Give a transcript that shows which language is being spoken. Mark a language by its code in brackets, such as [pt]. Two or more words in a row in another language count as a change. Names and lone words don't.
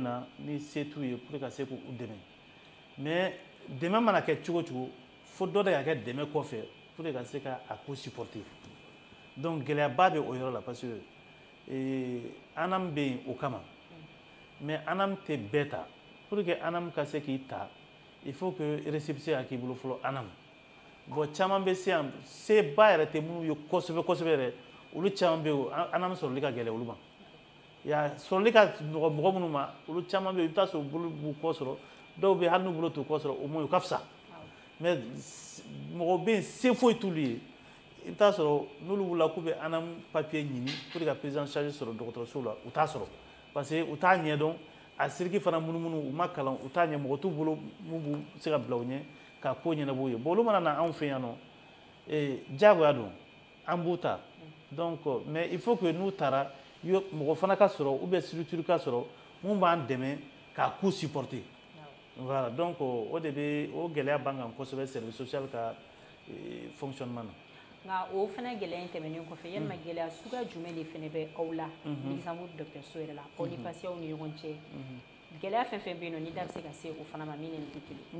[bm] na ni se t'u ye pour ka se k'u dɛmɛ mais dɛmɛ mana kɛ cogo o cogo fo dɔ de ka kɛ dɛmɛ kɔfɛ [fr] pour que [bm] ka se ka a ko supporter donc gɛlɛyaba bɛ o yɔrɔ la [fr] parce que [bm] ANAM bɛ yen o kama mais ANAM tɛ bɛɛ ta [fr] pour que [bm] ANAM ka se k'i ta [fr] il faut que récépissé [bm] ka k'i bolo fɔlɔ ANAM bon caman bɛ se yan seba yɛrɛ tɛ minnu ye kosɛbɛ kosɛbɛ yɛrɛ olu caman bɛ yen ANAM sɔrɔli ka gɛlɛn olu ma sɔrɔli ka nɔgɔ mɔgɔ minnu ma olu caman bɛ yen i bɛ taa sɔrɔ bolo b'u kɔ sɔrɔ dɔw bɛ yen hali n'u bolo t'u kɔ sɔrɔ [fr] au moins [bm] u ka fisa mais mɔgɔ bɛ yen se foyi t'olu ye i bɛ taa sɔrɔ n'olu wulila k'u bɛ ANAM papier ɲini pour ka [fr] prise en charge [bm] sɔrɔ dɔgɔtɔrɔso la u t'a sɔrɔ [fr] parce que [bm] u t'a ɲɛdɔn a siriki fana munumunu u ma kalan u t'a ɲɛ mɔgɔ t'u bolo mun b'u se ka bila u ɲɛ ka ko ɲɛnabɔ u ye bon olu mana na anw fɛ yan nɔ diyagoya don an b'u ta [fr] donc mais il faut que [bm] n'u taara mɔgɔ fana ka sɔrɔ [fr] ou bien [bm] structure ka sɔrɔ mun b'an dɛmɛ k'a ko supporter voilà donc o de bɛ o gɛlɛya b'an kan kosɛbɛ [fr] service social [bm] ka fonctionnement na. Nka o fana gɛlɛya in tɛmɛnen kɔfɛ yalima gɛlɛya suguya jumɛn de fana bɛ aw la Luxembourg dɔgɔtɔrɔso yɛrɛ la aw ni pasiɲɛw ni ɲɔgɔn cɛ gɛlɛya fɛn fɛn bɛ yen nɔ ni da bɛ se ka se o fana ma min ni tɛ kelen.